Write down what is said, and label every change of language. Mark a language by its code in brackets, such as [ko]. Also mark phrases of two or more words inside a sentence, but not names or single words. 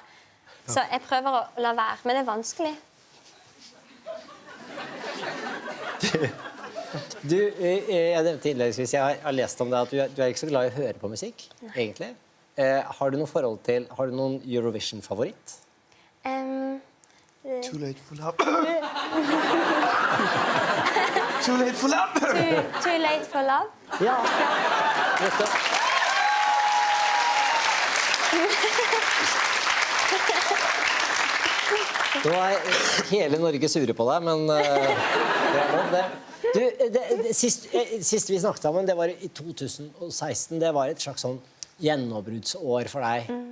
[no] Så jeg prøver å la være, men det er vanskelig. Jeg nevnte innledningsvis, jeg har lest om det at du er ikke så glad i å høre på musikk, egentlig. Har du noe forhold til, har du noen Eurovision-favoritt? [en] Too late for love. Too late for love. Too late for love? [no] Ja. Vet du? Nå er hele Norge sure på deg, men det er lov det. Du, sist vi snakket sammen, det var i 2016, det var et slags sånn gjennombruddsår for deg.